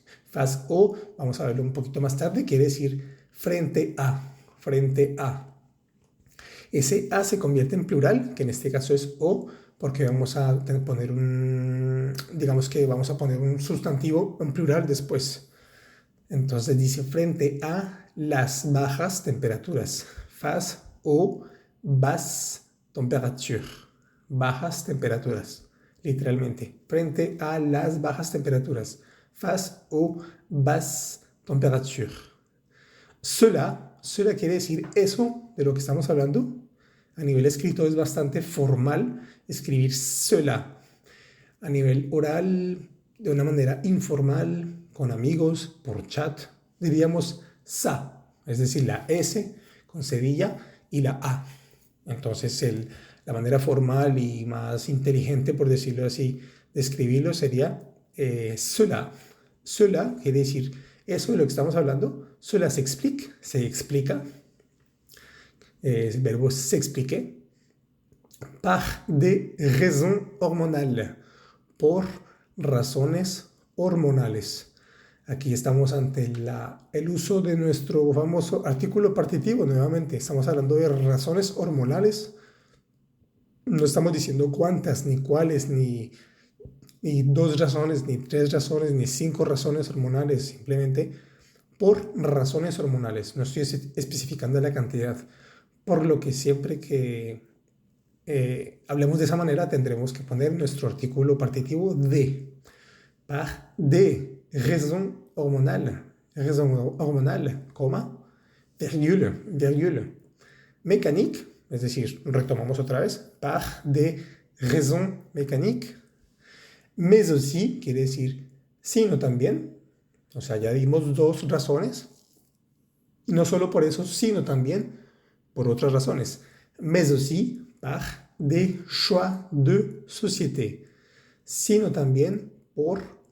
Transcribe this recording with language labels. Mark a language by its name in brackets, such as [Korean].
[Spanish] Face au, vamos a verlo un poquito más tarde, quiere decir frente a. Frente a. Ese a se convierte en plural, que en este caso es o, porque vamos a poner digamos que vamos a poner un sustantivo en plural después. Entonces dice frente a las bajas temperaturas. [French] Face aux basses températures. [Spanish] Bajas temperaturas, literalmente. Frente a las bajas temperaturas. [French] Face aux basses températures. [Spanish] Cela quiere decir eso de lo que estamos hablando. A nivel escrito es bastante formal escribir cela. A nivel oral, de una manera informal, con amigos, por chat, diríamos ça, es decir, la S con cedilla y la A. Entonces, la manera formal y más inteligente, por decirlo así, de escribirlo sería cela. Cela quiere decir eso de lo que estamos hablando. Cela se explica. El verbo s'expliquer, [French] par des raisons hormonales, [Spanish] por razones hormonales. Aquí estamos ante el uso de nuestro famoso artículo partitivo, nuevamente. Estamos hablando de razones hormonales. No estamos diciendo cuántas, ni cuáles, ni 2 razones, ni 3 razones, ni 5 razones hormonales. Simplemente por razones hormonales. No estoy especificando la cantidad. Por lo que siempre que hablemos de esa manera tendremos que poner nuestro artículo partitivo de. [French] Par des raisons hormonales. Raison hormonale, coma, virgule. [Spanish] Mécanique, es decir, retomamos otra vez. [French] Par des raisons mécaniques. [Spanish] Mais aussi, quiere decir sino también. O sea, ya dimos 2 razones. Y no solo por eso, sino también por otras razones, [French] mais aussi par des choix de société, [Spanish] sino también por